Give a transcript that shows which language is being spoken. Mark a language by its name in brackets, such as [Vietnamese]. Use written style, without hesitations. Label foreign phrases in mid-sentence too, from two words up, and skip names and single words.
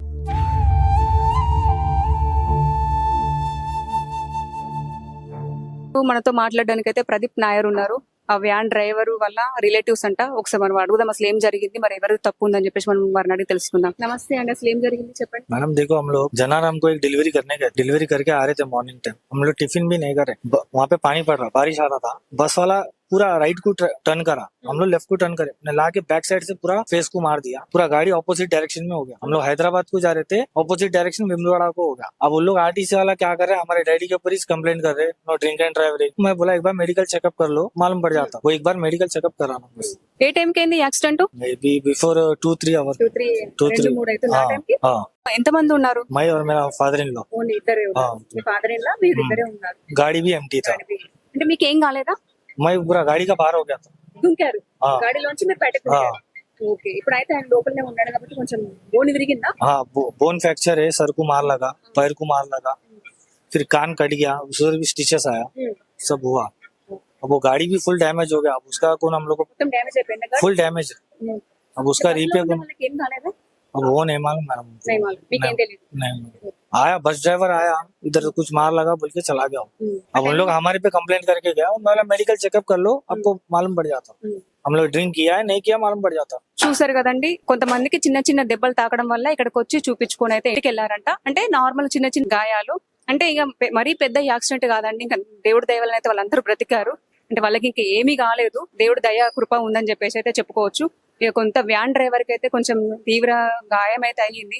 [Telugu] మనతో మాట్లాడడానికి అయితే ప్రదీప్ నాయర్ ఉన్నారు. ఆ [English] van driver [Telugu] వల్ల రిలేటివ్స్ అంట. ఒకసారి మనం అడుగుదాం అసలు ఏం జరిగింది, మరి ఎవరు తప్పు ఉందని చెప్పేసి మనం వారిని అడిగి తెలుసుకుందాం. నమస్తే అండి, అసలు ఏం జరిగింది చెప్పండి. [Hindi] मैडम देखो, हम लोग जनाराम को एक डिलीवरी करके आ रहे थे [English] morning time. [Hindi] हम लोग टिफिन भी नहीं कर रहे, वहाँ पे पानी पड़ रहा, बारिश आ रहा था. बस वाला पूरा राइट को टर्न करा, हम लोग लेफ्ट को टर्न करे, ला के [English] back side [Hindi] से पूरा फेस को मार दिया. पूरा गाड़ी [English] opposite direction [Hindi] में हो गया. हम लोग हैदराबाद को जा रहे थे, [English] opposite direction [Hindi] भीमवाड़ा को हो गया. अब उन लोग आरटीसी वाला क्या कर रहे हैं, हमारे डैडी के ऊपर ही कंप्लेंट कर रहे, [English] no drink and drive. [Hindi] मैं बोला एक बार [English] medical checkup [Hindi] कर लो, मालूम पड़ जाता. वो एक बार [English] medical checkup [Hindi] कराना बस. [Telugu] ఏ టైం కి అయింది యాక్సిడెంట్? [English] maybe before 2-3 hours. [Telugu] 2-3 అవుతుంది. ఆ టైంకి ఎంత మంది ఉన్నారు? [Hindi] मैं और मेरा [English] father in law. [Telugu] ఓన్లీ ఇద్దరే ఉన్నారు. మీ [English] father in law [Telugu] మీరు ఇద్దరే ఉన్నారు. [Hindi] गाड़ी भी एम्प्टी था. [Telugu] అంటే మీకు ఏం కాలేదా? [Hindi] मैं पूरा गाड़ी का बाहर हो गया था. [Telugu] దుంకారు గాడిలోంచి మీరు బయటకు దుంకారు. ఓకే, ఇప్పుడైతే ఆయన లోపలనే ఉన్నాడు కాబట్టి కొంచెం బోన్ విరిగిందా? [Hindi] हाँ, [English] bone fracture [Hindi] है, सर को मार लगा, पैर को मार लगा, फिर कान कट गया, उसमें भी स्टिचेस आया, सब हुआ. अब वो गाड़ी भी [English] full damage [Hindi] हो गया. अब उसका कौन हम लोग को [Telugu] మొత్తం డ్యామేజ్ అయిపోయింది గాడి. [English] full damage. [Hindi] अब उसका रिपेयर कौन, [Telugu] వాళ్ళకి ఏం కాలేదా? [Hindi] अब वो नहीं मालूम मैडम. [Telugu] మీకేం తెలియదు. [Hindi] नहीं आया, [English] bus driver [Hindi] आया, इधर कुछ मार लगा बोल के चला गया. अब उन लोग हमारे पे कंप्लेंट करके गया, उन्होंने [English] medical checkup [Hindi] कर लो, आपको मालूम पड़ जाता. हम लोग ड्रिंक किया है नहीं किया मालूम पड़ जाता. [Telugu] చూసారు కదండి, కొంతమందికి చిన్న చిన్న దెబ్బలు తాకడం వల్ల ఇక్కడికి వచ్చి చూపించుకొని అయితే ఇంటికి వెళ్ళారంట. అంటే నార్మల్ చిన్న చిన్న గాయాలు, అంటే ఇక మరీ పెద్ద యాక్సిడెంట్ కాదండి. ఇంకా దేవుడి దయ వలన అయితే వాళ్ళందరూ బ్రతికారు. అంటే వాళ్ళకి ఇంకా ఏమీ కాలేదు, దేవుడి దయ కృప ఉందని చెప్పేసి అయితే చెప్పుకోవచ్చు. ఇక కొంత [English] van driver [Telugu] కి అయితే కొంచెం తీవ్ర గాయం అయితే అయ్యింది.